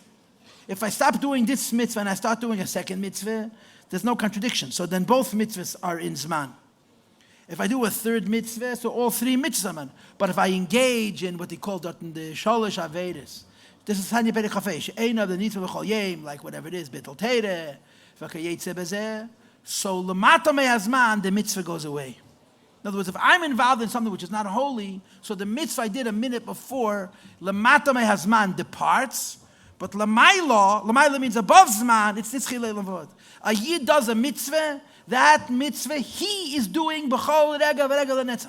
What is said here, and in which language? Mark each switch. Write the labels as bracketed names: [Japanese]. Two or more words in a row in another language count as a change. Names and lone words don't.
[English] If I stop doing this mitzvah and I start doing a second mitzvah, there's no contradiction. So then both mitzvahs are in zman. If I do a third mitzvah, so all three mitzvahs are man. But if I engage in what they call the [Hebrew] שלש עבודות, [English] this is Tanya Perek Chafei, she'ein of the nitzvah [Hebrew] בכל יום, [English] like whatever it is, [Hebrew] ביטול תורה, וכיוצא בזה. So למטה מהזמן, [English] the mitzvah goes away. In other words, if I'm involved in something which is not holy, so the mitzvah I did a minute before, [Hebrew] למטה מהזמן [English] departs, but l'maylo means above zman, it's [Hebrew] נצחי לעולם. [English] A Yid does a mitzvah, that mitzvah he is doing [Hebrew] בכל רגע ורגע לנצח.